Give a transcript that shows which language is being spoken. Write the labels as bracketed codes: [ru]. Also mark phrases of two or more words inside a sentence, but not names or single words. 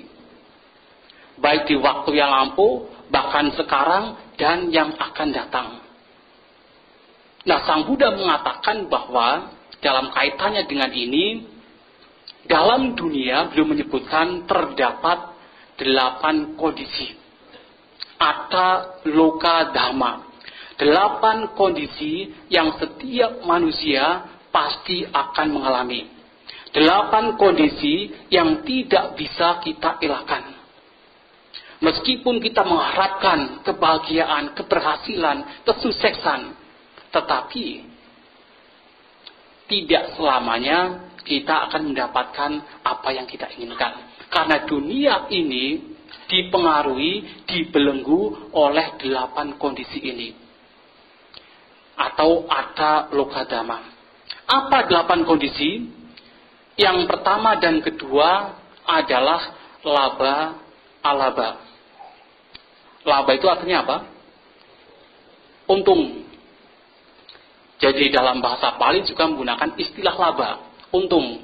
[id] Baik di waktu yang lampau, bahkan sekarang, dan yang akan datang. Nah, Sang Buddha mengatakan bahwa dalam kaitannya dengan ini, dalam dunia beliau menyebutkan terdapat 8 kondisi. [pi] Atta loka dhamma. [id] 8 kondisi yang setiap manusia pasti akan mengalami. 8 kondisi yang tidak bisa kita elakkan. Meskipun kita mengharapkan kebahagiaan, keberhasilan, kesuksesan, tetapi tidak selamanya kita akan mendapatkan apa yang kita inginkan. Karena dunia ini dipengaruhi, dibelenggu oleh 8 kondisi ini. [pi] Atau atta loka dhamma. [id] Apa 8 kondisi? Yang pertama dan kedua adalah [pi] laba alaba. [id] Laba itu artinya apa? Untung. Jadi dalam bahasa Pali juga menggunakan istilah laba, untung.